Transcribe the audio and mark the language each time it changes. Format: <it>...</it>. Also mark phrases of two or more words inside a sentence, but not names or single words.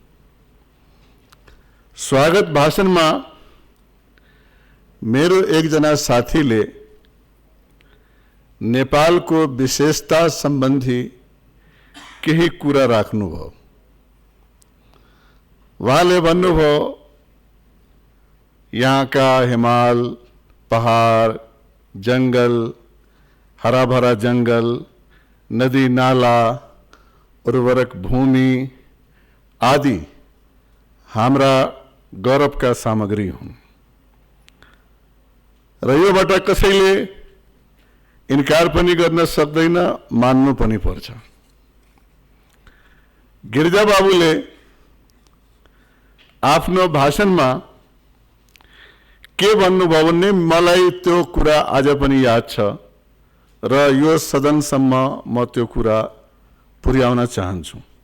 <ne>स्वागत भाषणमा मेरो एकजना साथीले नेपालको विशेषता सम्बन्धी केही कुरा राख्नुभयो। उहाँले भन्नुभयो, यहाँका हिमाल, पहाड, जंगल,</ne> <hi>हरा भरा</hi> <ne>जंगल, नदी नाला, उर्वरक भूमि आदि हाम्रा गौरवका सामग्री हुन् र योबाट कसैले इन्कार पनि गर्न सक्दैन, मान्नु पनि पर्छ। गिरिजा बाबुले आफ्नो भाषणमा के भन्नुभयो भने मलाई त्यो कुरा आज पनि याद छ र यो सदनसम्म म त्यो कुरा पुर्याउन चाहन्छु।</ne>